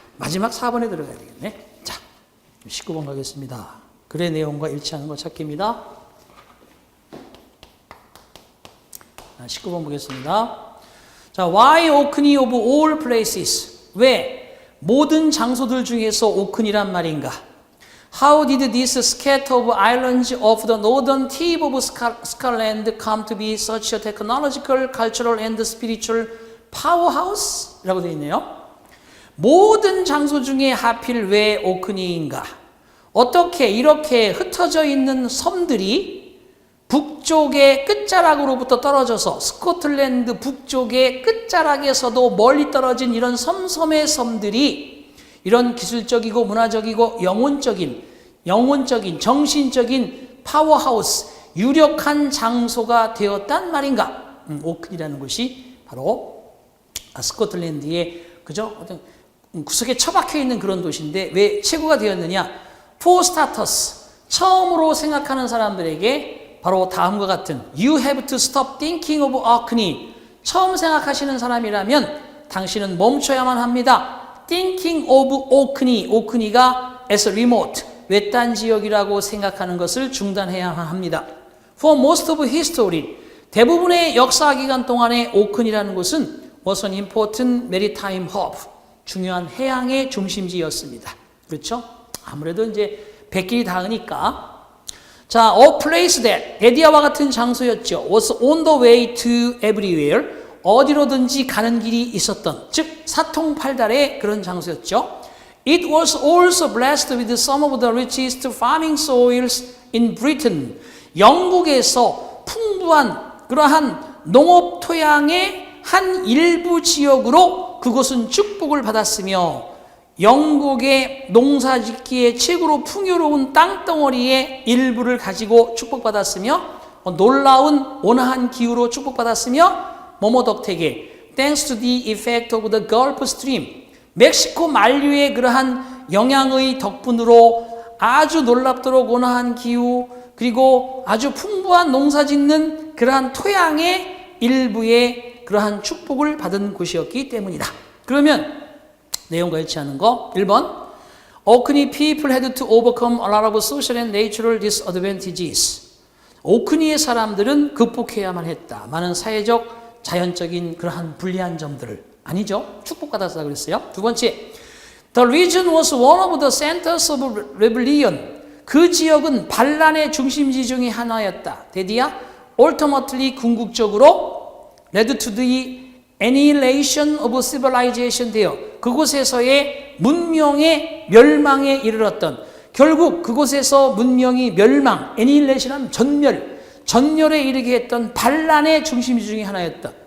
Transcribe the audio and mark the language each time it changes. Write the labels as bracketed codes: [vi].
[ko] 마지막 4번에 들어가야 되겠네. 자, 19번 가겠습니다. 글의 내용과 일치하는 거 찾기입니다. 19번 보겠습니다. 자, [en] why Orkney of all places? [ko] 왜 모든 장소들 중에서 오크니란 말인가? [en] How did this scattered of islands of the northern tip of Scotland come to be such a technological, cultural and spiritual powerhouse? [ko] 라고 되어 있네요. 모든 장소 중에 하필 왜 오크니인가? 어떻게 이렇게 흩어져 있는 섬들이 북쪽의 끝자락으로부터 떨어져서 스코틀랜드 북쪽의 끝자락에서도 멀리 떨어진 이런 섬섬의 섬들이 이런 기술적이고 문화적이고 영혼적인 정신적인 파워하우스 유력한 장소가 되었단 말인가? 오크니라는 곳이 바로 스코틀랜드의 그죠? 어떤 구석에 처박혀 있는 그런 도시인데 왜 최고가 되었느냐? [en] For starters [ko] 처음으로 생각하는 사람들에게 바로 다음과 같은 [en] You have to stop thinking of Orkney. [ko] 처음 생각하시는 사람이라면 당신은 멈춰야만 합니다. [en] Thinking of Orkney. [ko] 오크니가 [en] as a remote, [ko] 외딴 지역이라고 생각하는 것을 중단해야만 합니다. [en] For most of history, [ko] 대부분의 역사 기간 동안에 오크니라는 곳은 [en] was an important maritime hub, [ko] 중요한 해양의 중심지였습니다. 그렇죠? 아무래도 이제 백길이 닿으니까 자, [en] a place that, [ko] 데디아와 같은 장소였죠. [en] was on the way to everywhere. [ko] 어디로든지 가는 길이 있었던, 즉 사통팔달의 그런 장소였죠. [en] It was also blessed with some of the richest farming soils in Britain. [ko] 영국에서 풍부한 그러한 농업 토양의 한 일부 지역으로 그곳은 축복을 받았으며 영국의 농사짓기에 최고로 풍요로운 땅덩어리의 일부를 가지고 축복받았으며 놀라운 온화한 기후로 축복받았으며 뭐뭐 덕택에 [en] Thanks to the effect of the Gulf Stream [ko] 멕시코 만류의 그러한 영향의 덕분으로 아주 놀랍도록 온화한 기후 그리고 아주 풍부한 농사짓는 그러한 토양의 일부의 그러한 축복을 받은 곳이었기 때문이다. 그러면 내용과 일치하는 거 1번 [en] Orkney people had to overcome a lot of social and natural disadvantages. [ko] 오크니의 사람들은 극복해야만 했다. 많은 사회적, 자연적인 그러한 불리한 점들을. 아니죠. 축복받았다 그랬어요. 두 번째 [en] The region was one of the centers of rebellion. [ko] 그 지역은 반란의 중심지 중에 하나였다. 데디아 [en] ultimately [ko] 궁극적으로 [en] led to the annihilation of civilization [ko] 되어 그곳에서의 문명의 멸망에 이르렀던 결국 그곳에서 문명이 멸망, annihilation 하면 전멸에 이르게 했던 반란의 중심지 중에 하나였다.